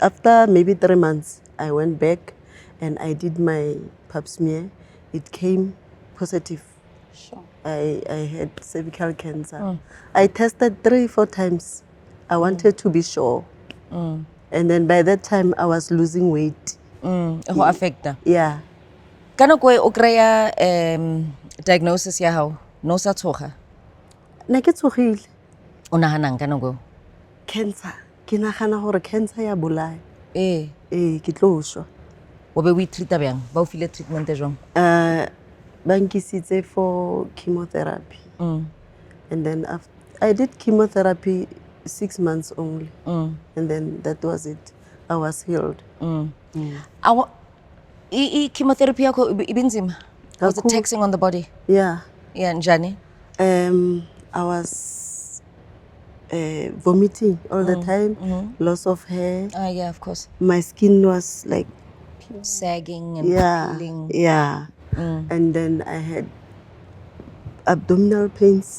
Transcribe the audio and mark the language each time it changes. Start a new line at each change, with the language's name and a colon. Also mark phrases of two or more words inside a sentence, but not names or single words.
English: After maybe 3 months, I went back and I did my Pap smear. It came positive. Sure. I had cervical cancer. I tested 3-4 times. I wanted to be sure. And then by that time, I was losing weight.
Southern Sotho: Ho affecta.
English: Yeah.
Southern Sotho: Kana koe o kry-a diagnosis ya hao no sa tshoga? Ne ke tshogile. O nahanang ka nako?
English: Cancer.
Northern Sotho: Ke nagana gore cancer ya bolaya.
Southern Sotho: Ke tlo shwa.
Northern Sotho: o be o treata bjang?
Southern Sotho: Ba o file treatment e jwang? Ba nkisitse for chemotherapy.
English: And then after, I did chemotherapy 6 months only. And then that was it. I was healed.
Xhosa: Chemotherapy yakho ibinzima?
English: Was it
Xhosa: Kakhulu.
English: taxing on the body? Yeah.
Xhosa: Yeah, njani?
English: I was vomiting all the time, loss of hair. Yeah, of course. My skin was like, Sagging and peeling. yeah. And then I had abdominal pains.